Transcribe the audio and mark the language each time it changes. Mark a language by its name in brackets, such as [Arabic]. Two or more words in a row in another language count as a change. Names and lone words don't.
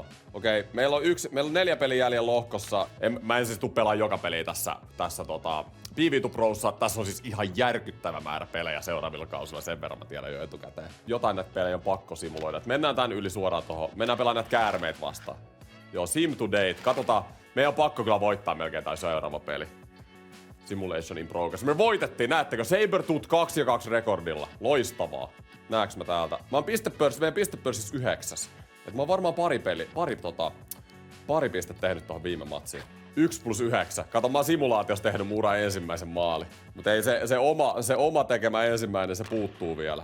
[Finnish] Okei, meillä on 4 peliä jäljellä lohkossa. Mä en siis tuu pelaa joka peliä tässä PvP Prossa. Tässä on siis ihan järkyttävä määrä pelejä seuraavilla kausilla. Sen verran mä tiedän jo etukäteen. Jotain näitä pelejä on pakko simuloida. Mennään tän yli suoraan tohon. Mennään pelaamaan näitä käärmeitä vastaan. Joo, [English] Sim to Date. [Finnish] Katsotaan. Meidän on pakko kyllä voittaa melkein tai seuraava peli. [English] Simulation in progress. [Finnish] Me voitettiin, näettekö? Sabertooth 2-2 rekordilla. Loistavaa. Näeks mä täältä? Mä oon meidän pistepörssissä 9. Et mä oon varmaan pari pistettä tehnyt tohon viime matsiin. 1+9. Kato, mä oon simulaatiossa tehnyt mun uran ensimmäisen maali. Mut ei se oma tekemä ensimmäinen, se puuttuu vielä.